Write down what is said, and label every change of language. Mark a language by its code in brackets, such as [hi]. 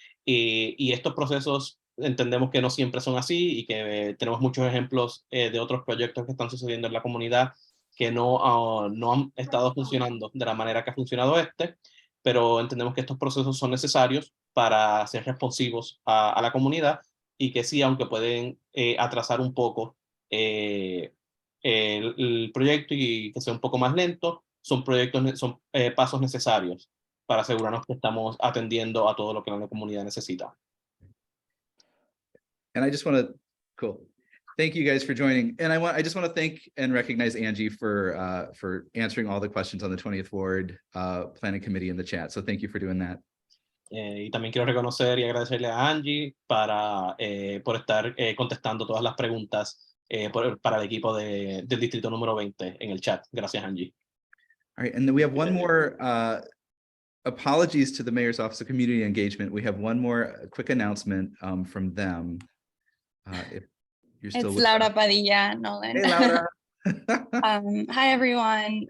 [es] Y estos procesos entendemos que no siempre son así y que tenemos muchos ejemplos de otros proyectos que están sucediendo en la comunidad que no han estado funcionando de la manera que ha funcionado este, pero entendemos que estos procesos son necesarios para ser responsivos a la comunidad y que sí, aunque pueden atrasar un poco el proyecto y que sea un poco más lento, son pasos necesarios para asegurarnos que estamos atendiendo a todo lo que la comunidad necesita. [en] And I just want to, cool. Thank you guys for joining. And I just want to thank and recognize Angie for answering all the questions on the 20th Ward Planning Committee in the chat. So thank you for doing that. [es] Y también quiero reconocer y agradecerle a Angie por estar contestando todas las preguntas para el equipo del distrito número 20 en el chat. Gracias, Angie. [en] All right, and then we have one more apologies to the Mayor's Office of Community Engagement. We have one more quick announcement from them. If you're still It's with Laura us. Padilla, Nolan. Hey, Laura. Hi, everyone.